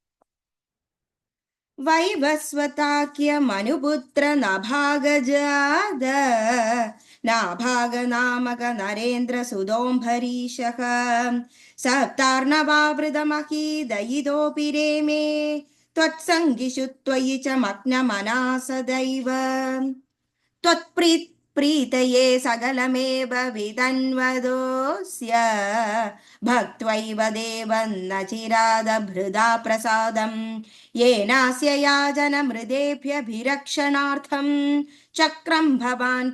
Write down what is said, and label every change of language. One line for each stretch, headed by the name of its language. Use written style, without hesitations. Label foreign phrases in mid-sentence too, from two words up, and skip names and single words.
Sanskrit: വൈവസ്വതാക്യ മനുപുത്ര നഭാഗജാത നാഭാഗനാമക നരേന്ദ്ര സുതോംഭരീഷഃ സപ്താർണവാവൃതമഹീദയിതോപി രേമേ ത്വത്സംഗിഷു ത്വയി ച മഗ്നമനാസദൈവ त्वत्प्रीतये सकलमेव वितन्वदोऽस्य भक्त्वैव देवं न चिरादभृदा प्रसादं येनास्य याजनमृदेभ्यभिरक्षणार्थं चक्रं भवान्